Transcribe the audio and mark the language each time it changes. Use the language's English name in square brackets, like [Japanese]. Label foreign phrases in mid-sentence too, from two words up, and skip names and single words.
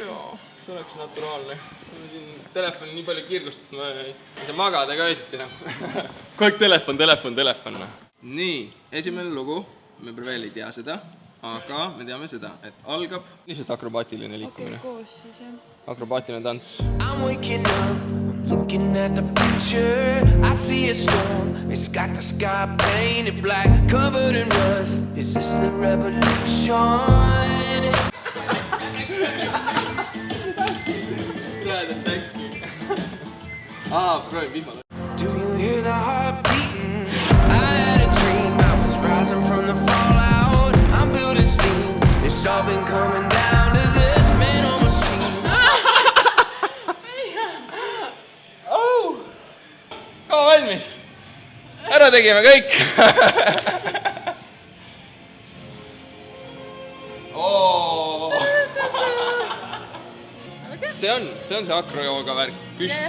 [Estonian] Jaa, see oleks naturaalne. Siin telefoni nii palju kirgust, et ma ei saa magada ka öösiti. Kogu telefon. Nii, esimene lugu. Me veel ei tea seda, aga me teame seda, et algab lihtsalt akrobaatiline liikumine. Okei, koos siis jah. Akrobaatiline tants. [English] I'm waking up, looking at the future. I see a storm, it's got the sky painted black, covered in rust. Is this the revolution? [Estonian] Proovi vihmal. [English] Do you hear the heart beating? I had a dream, I was rising from the fallout. I'm building steam, it's all been coming down to this man on machine. [Estonian] Valmis. Ära tegime kõik. See on see akrojooga värk püsti.